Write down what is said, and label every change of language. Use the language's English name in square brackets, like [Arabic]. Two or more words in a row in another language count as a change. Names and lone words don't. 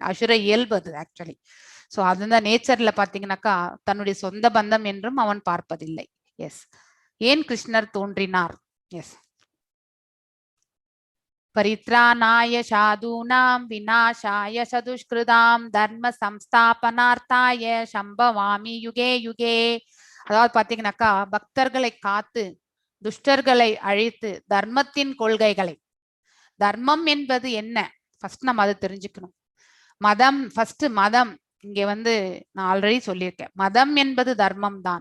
[Tamil] அசுர இயல்பு அது ஆக்சுவலி. சோ அதுதான் நேச்சர்ல பாத்தீங்கன்னாக்கா தன்னுடைய சொந்த பந்தம் என்றும் அவன் பார்ப்பதில்லை. [Sanskrit] எஸ், [Tamil] ஏன் கிருஷ்ணர் தோன்றினார்? [Sanskrit] எஸ், परित्राणाय साधूनां विनाशाय च दुष्कृताम् धर्म संस्थापनार्थाय सम्भवामि युगे युगे. [Tamil] அதாவது பாத்தீங்கன்னாக்கா பக்தர்களை காத்து துஷ்டர்களை அழித்து தர்மத்தின் கொள்கைகளை, தர்மம் என்பது என்ன ஃபர்ஸ்ட் நம்ம அதை தெரிஞ்சுக்கணும். மதம் ஃபர்ஸ்ட், மதம் இங்க வந்து நான் ஆல்ரெடி சொல்லியிருக்கேன், மதம் என்பது தர்மம் தான்.